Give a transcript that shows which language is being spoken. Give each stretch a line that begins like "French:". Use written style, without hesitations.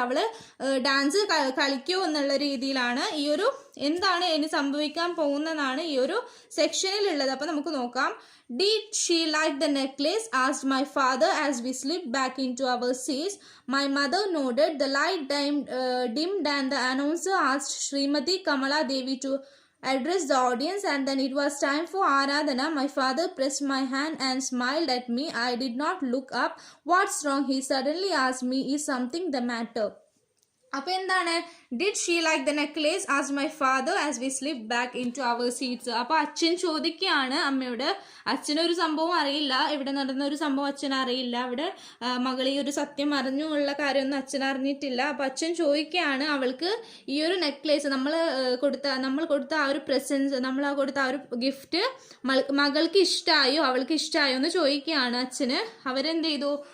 Malayalam: അവൾ ഡാൻസ് കളിക്കുമോ എന്നുള്ള രീതിയിലാണ് ഈ ഒരു എന്താണ് ഇനി സംഭവിക്കാൻ പോകുന്നതാണ് ഈ ഒരു സെക്ഷനിലുള്ളത്. അപ്പോൾ നമുക്ക് നോക്കാം.
English: Did she like the necklace? Asked my father as we slipped back into our seats. My mother nodded. The light dimmed and the announcer asked Srimati Kamala Devi to address the audience, and then it was time for Aradhana. My father pressed my hand and smiled at me. I did not look up. What's wrong? He suddenly asked me. Is something the matter?
Malayalam: അപ്പോൾ എന്താണ്,
English: Did she like the necklace as my father as we slip back in to our seats.
Malayalam: അപ്പോൾ അച്ഛൻ ചോദിക്കുകയാണ് അമ്മയോട്. അച്ഛനൊരു സംഭവം അറിയില്ല, ഇവിടെ നടന്ന ഒരു സംഭവം അച്ഛൻ അറിയില്ല. അവിടെ മകൾ ഈ ഒരു സത്യം അറിഞ്ഞുള്ള കാര്യമൊന്നും അച്ഛൻ അറിഞ്ഞിട്ടില്ല. അപ്പോൾ അച്ഛൻ ചോദിക്കുകയാണ് അവൾക്ക് ഈ ഒരു നെക്ലേസ് നമ്മൾ കൊടുത്ത ആ ഒരു പ്രസൻസ്, നമ്മൾ കൊടുത്ത ആ ഒരു ഗിഫ്റ്റ് മകൾക്ക് ഇഷ്ടമായോ, അവൾക്ക് ഇഷ്ടമായോ എന്ന് ചോദിക്കുകയാണ് അച്ഛന്. അവരെന്ത് ചെയ്തു?